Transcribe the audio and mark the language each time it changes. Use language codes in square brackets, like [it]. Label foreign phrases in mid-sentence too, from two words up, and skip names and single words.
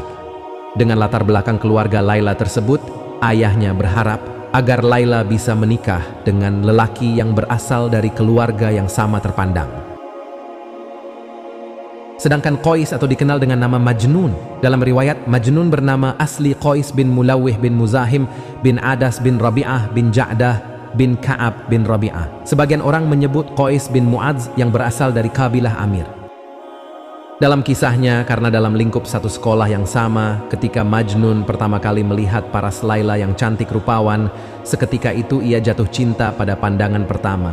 [id] Dengan latar belakang keluarga Laila tersebut, ayahnya berharap agar Laila bisa menikah dengan lelaki yang berasal dari keluarga yang sama terpandang. Sedangkan Qais atau dikenal dengan nama Majnun, dalam riwayat Majnun bernama asli Qais bin Mulawih bin Muzahim bin Adas bin Rabi'ah bin Ja'dah bin Ka'ab bin Rabi'ah. Sebagian orang menyebut Qais bin Mu'adz yang berasal dari kabilah Amir. Dalam kisahnya, karena dalam lingkup satu sekolah yang sama, ketika Majnun pertama kali melihat paras Laila yang cantik rupawan, seketika itu ia jatuh cinta pada pandangan pertama.